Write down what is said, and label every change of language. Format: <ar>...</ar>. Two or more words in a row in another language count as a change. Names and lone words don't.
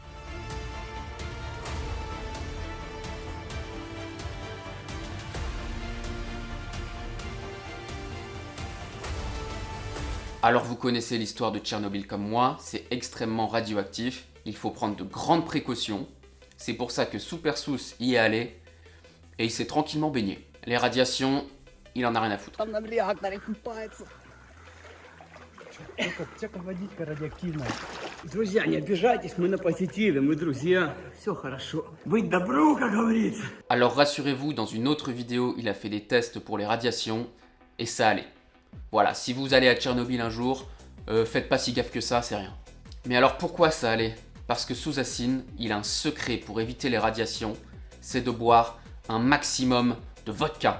<fr>Alors vous connaissez l'histoire de Tchernobyl comme moi, c'est extrêmement radioactif, il faut prendre de grandes précautions. C'est pour ça que Supersous y est allé et il s'est tranquillement baigné. Les radiations, il en a rien à foutre.</fr> <ru>Там нам реактор купается. Только водичка радиоактивная. Друзья, не обижайтесь, мы на позитиве, мы друзья. Все хорошо. Быть добру, как говорится.</ru> <fr>Alors rassurez-vous, dans une autre vidéo, il a fait des tests pour les radiations et ça allait. Voilà, si vous allez à Tchernobyl un jour, faites pas si gaffe que ça, c'est rien. Mais alors pourquoi ça allait? Parce que Sousassin, il a un secret pour éviter les radiations, c'est de boire un maximum de vodka.</fr>